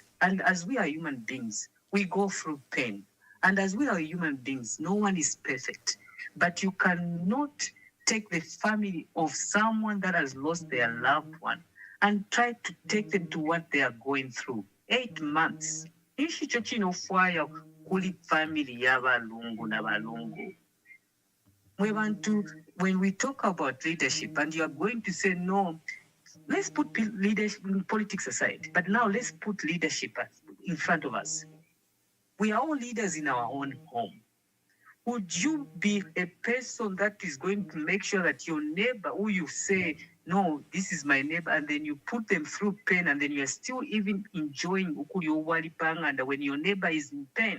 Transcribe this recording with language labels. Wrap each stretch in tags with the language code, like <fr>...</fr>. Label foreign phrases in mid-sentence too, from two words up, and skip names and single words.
<en>And as we are human beings, we go through pain. And as we are human beings, no one is perfect. But you cannot take the family of someone that has lost their loved one and try to take them to what they are going through. 8 months.</en> <bem>Kuli family y'abalungu n'abalungu.</bem> <en>When we talk about leadership, and you are going to say, no, let's put leadership politics aside, but now let's put leadership in front of us. We are all leaders in our own home. Would you be a person that is going to make sure that your neighbor, who you say, no, this is my neighbor, and then you put them through pain, and then you are still even enjoying and when your neighbor is in pain?</en>